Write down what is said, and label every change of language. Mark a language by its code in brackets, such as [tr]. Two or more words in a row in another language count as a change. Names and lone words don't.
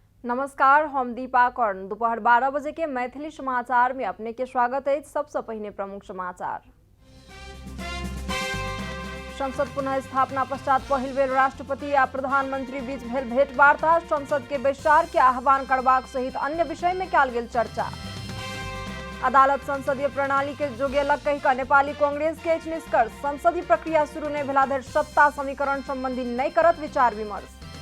[mai] नमस्कार, हम दीपा कर्ण। दोपहर 12 बजे के मैथिली समाचार में अपने के स्वागत है। सबसे पहले प्रमुख समाचार। संसद पुनः स्थापना पश्चात पहिल बेर राष्ट्रपति आ प्रधानमंत्री बीच भेल भेंटवार्ता। संसद के बैसार के आह्वान करबाक सहित अन्य विषय में कयल गेल चर्चा। अदालत संसदीय प्रणाली के जोगेलक कहि कऽ नेपाली कांग्रेस के निष्कर्ष। संसदीय प्रक्रिया शुरू नहीं भेला धरि सत्ता समीकरण संबंधी नहीं करत विचार विमर्श।